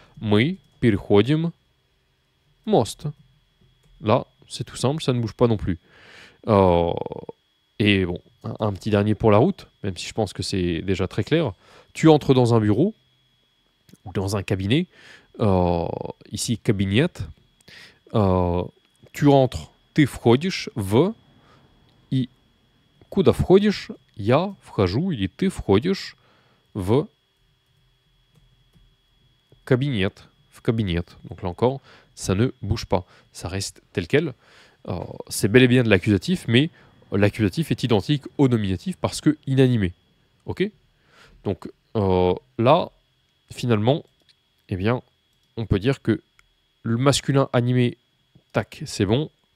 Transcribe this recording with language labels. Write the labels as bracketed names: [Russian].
[Russian] Мы переходим мост. [French] Là, c'est tout simple, ça ne bouge pas non plus. Et bon, un petit dernier pour la route, même si je pense que c'est déjà très clair. Tu entres dans un bureau ou dans un cabinet. Ici, кабинет. Tu rentres, [Russian] ты входишь в... И куда входишь? Я вхожу или ты входишь в кабинет. В кабинет. [French] Donc là encore, ça ne bouge pas. Ça reste tel quel. C'est bel et bien de l'accusatif, mais l'accusatif est identique au nominatif parce que inanimé. Ok? Donc là, finalement, eh bien, on peut dire que le masculin animé, tac, c'est bon.